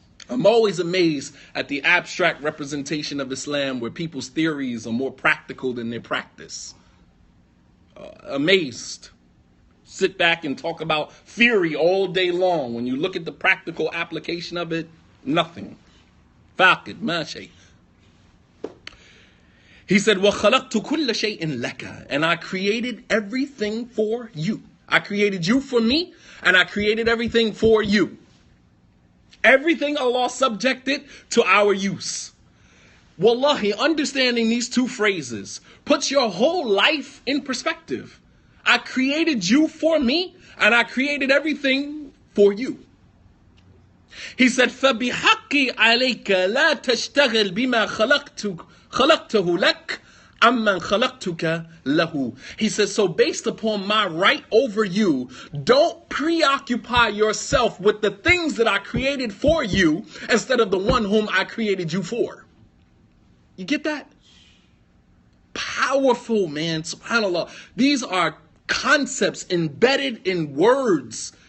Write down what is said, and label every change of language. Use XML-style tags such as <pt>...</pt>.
<en>I'm always amazed at the abstract representation of Islam where people's theories are more practical than their practice. Amazed. Sit back and talk about theory all day long. When you look at the practical application of it, nothing.</en> <ar>Faqid, ma shay.</ar> <en>He said,</en> <ar>وَخَلَقْتُ كُلَّ شَيْءٍ لَكَ.</ar> <en>And I created everything for you. I created you for me, and I created everything for you. Everything Allah subjected to our use. Wallahi, understanding these two phrases puts your whole life in perspective. I created you for me, and I created everything for you. He said,</en> <ar>فَبِحَقِّ عَلَيْكَ لَا تَشْتَغِلْ بِمَا خَلَقْتُهُ لَكَ أَمَّنْ خَلَقْتُكَ لَهُ.</ar> <en>He says, so based upon my right over you, don't preoccupy yourself with the things that I created for you instead of the one whom I created you for. You get that? Powerful, man. SubhanAllah. These are concepts embedded in words.</en>